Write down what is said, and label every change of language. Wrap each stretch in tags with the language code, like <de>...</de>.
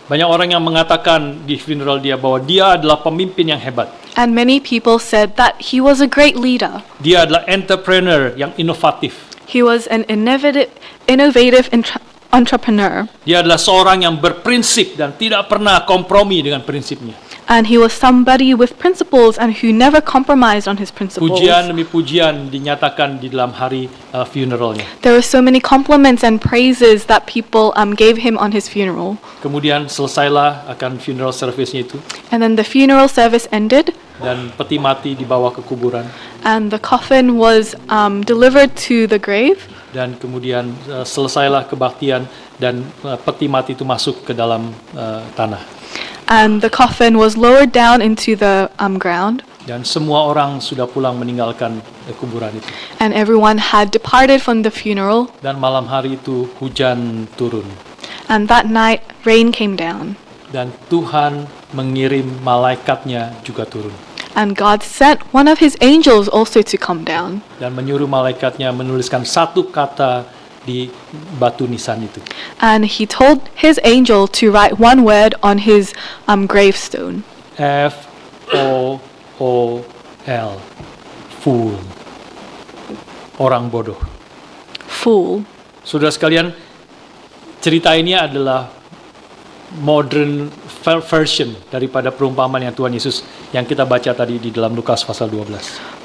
<id>Banyak orang yang mengatakan di funeral dia bahwa dia adalah pemimpin yang hebat.</id> <en>And many people said that he was a great leader.</en> <id>Dia adalah entrepreneur yang inovatif.</id> <en>He was an innovative entrepreneur.</en> <id>Dia adalah seorang yang berprinsip dan tidak pernah kompromi dengan prinsipnya.</id> <en>And he was somebody with principles and who never compromised on his principles.</en> <id>Pujian demi pujian dinyatakan di dalam hari funeralnya.</id> <en>There were so many compliments and praises that people gave him on his funeral.</en> <id>Kemudian selesailah akan funeral service-nya itu,</id> <en>And then the funeral service ended,</en> <id>dan peti mati dibawa ke kuburan,</id> <en>and the coffin was delivered to the grave.</en> <id>dan kemudian selesailah kebaktian, dan peti mati itu masuk ke dalam tanah.</id> <en>And the coffin was lowered down into the ground,</en> <id>Dan semua orang sudah pulang meninggalkan kuburan itu.</id> <en>and everyone had departed from the funeral.</en> <id>Dan malam hari itu hujan turun.</id> <en>And that night, rain came down,</en> <id>Dan Tuhan mengirim malaikatnya juga turun.</id> <en>and God sent one of his angels also to come down.</en> <id>Dan menyuruh malaikatnya menuliskan satu kata di batu nisan itu.</id> <en>And he told his angel to write one word on his gravestone. F-O-O-L. Fool.</en> <id>Orang bodoh.</id> <en>Fool.</en> <id>Saudara sekalian, cerita ini adalah</id> <en>modern version</en> <id>daripada perumpamaan yang Tuhan Yesus yang kita baca tadi di dalam Lukas pasal 12.</id>